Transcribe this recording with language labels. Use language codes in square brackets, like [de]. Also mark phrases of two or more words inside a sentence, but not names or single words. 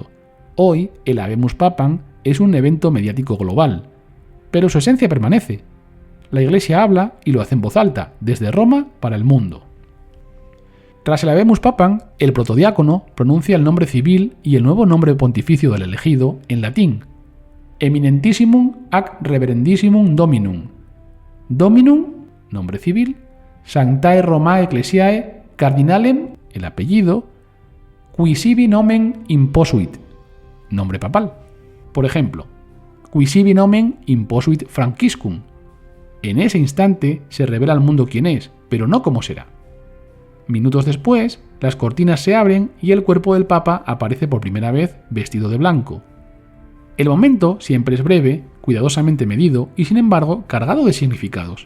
[es] Hoy, el [la] Habemus Papam [es] es un evento mediático global, pero su esencia permanece. La Iglesia habla y lo hace en voz alta, desde Roma para el mundo. Tras el [la] Habemus Papam, [es] el protodiácono pronuncia el nombre civil y el nuevo nombre pontificio del elegido en latín: [la] Eminentissimum ac reverendissimum Dominum. Dominum, [es] nombre civil, [la] Sanctae Romae Ecclesiae Cardinalem, [es] el apellido, [la] qui sibi nomen imposuit, [es] nombre papal. Por ejemplo, [la] qui sibi nomen imposuit Franciscum. [es] En ese instante se revela al mundo quién es, pero no cómo será. Minutos después, las cortinas se abren y el cuerpo del Papa aparece por primera vez vestido de blanco. El momento siempre es breve, cuidadosamente medido y sin embargo cargado de significados.